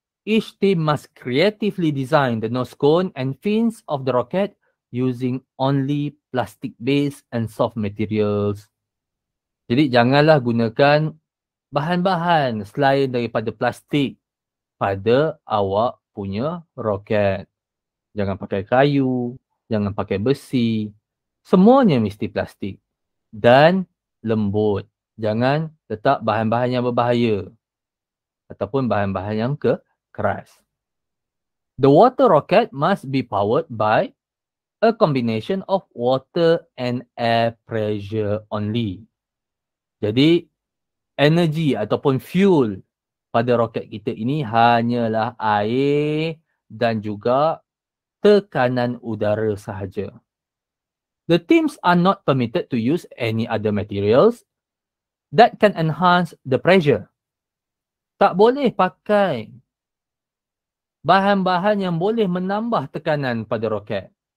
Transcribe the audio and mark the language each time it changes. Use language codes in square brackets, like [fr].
[en] Each team must creatively design the nose cone and fins of the rocket using only plastic-based and soft materials. [ms] Jadi janganlah gunakan bahan-bahan selain daripada plastik pada awak punya roket. Jangan pakai kayu, jangan pakai besi. Semuanya mesti plastik. Dan lembut. Jangan letak bahan-bahan yang berbahaya. Ataupun bahan-bahan yang keras. [en] The water rocket must be powered by a combination of water and air pressure only. [ms] Jadi, energi ataupun fuel pada roket kita ini hanyalah air dan juga tekanan udara sahaja. [en] The teams are not permitted to use any other materials that can enhance the pressure. [ms] Tak boleh pakai bahan-bahan yang boleh menambah tekanan pada roket.